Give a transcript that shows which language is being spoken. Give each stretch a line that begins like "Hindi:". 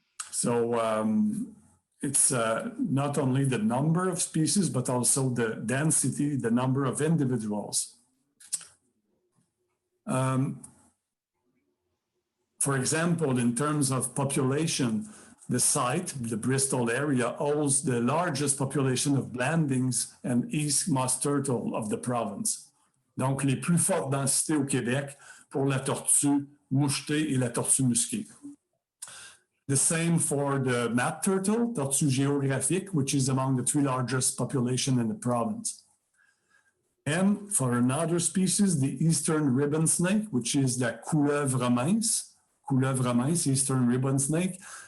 English: So it's not only the number of species, but also the density, the number of individuals. For example, in terms of population, the site, the Bristol area, holds the largest population of blandings and east moss turtle of the province.
French: Donc, les plus fortes densités au Québec pour la tortue mouchetée et la tortue musquée.
English: The same for the map turtle,
French: tortue géographique,
English: which is among the 3 largest population in the province. And for another species, the eastern ribbon snake, which is the
French: couleuvre mince,
English: eastern ribbon snake.